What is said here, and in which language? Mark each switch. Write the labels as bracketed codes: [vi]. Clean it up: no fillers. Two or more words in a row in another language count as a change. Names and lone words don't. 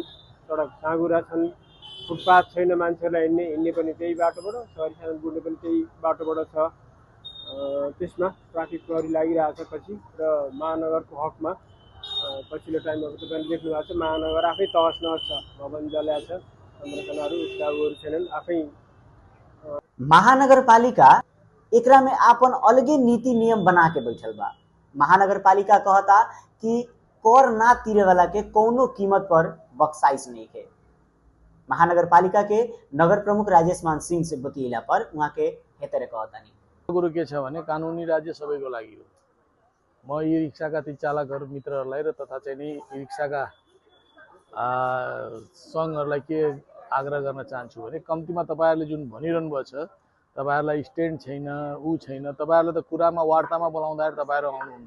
[ne] सडक साँघुरा छन्, फुटपाथ छैन मान्छेहरूलाई हिँड्ने पनि त्यही बाटोबाट, सवारी साधन बुड्ने पनि त्यही बाटोबाट छ। त्यसमा ट्राफिक प्रहरी लागिरहेछ पछि। र महानगरको हकमा पछिल्लो टाइममा तपाईँले देख्नु भएको छ महानगर आफै तहस नहस छ, भवन जल्या छ, संरचनाहरू उसकाहरू छैनन्। आफै [bho] महानगर पालिका एकरा में आपन अलगे नीति नियम बना के बैठल बा। महानगर पालिका कहता कि कर ना तीरे वाला के कौनो कीमत पर बख्शाइश नहीं है। महानगर पालिका के नगर प्रमुख राजेश मान सिंह से बतिला पर वहाँ के हेतरे कहता नहीं [ne] कुरो के छ भने कानुनी राज्य सबैको लागि हो। म ई रिक्साका ती चालकहरू मित्रहरूलाई र तथा चाहिँ नि ई रिक्साका सङ्घहरूलाई के आग्रह गर्न चाहन्छु भने कम्तीमा तपाईहरुले जुन भनिरहनु भएको छ तपाईहरुलाई स्ट्यान्ड छैन उ छैन, तपाईहरुले त कुरामा वार्तामा बोलाउँदाखेरि तपाईहरु आउनुहुन्न।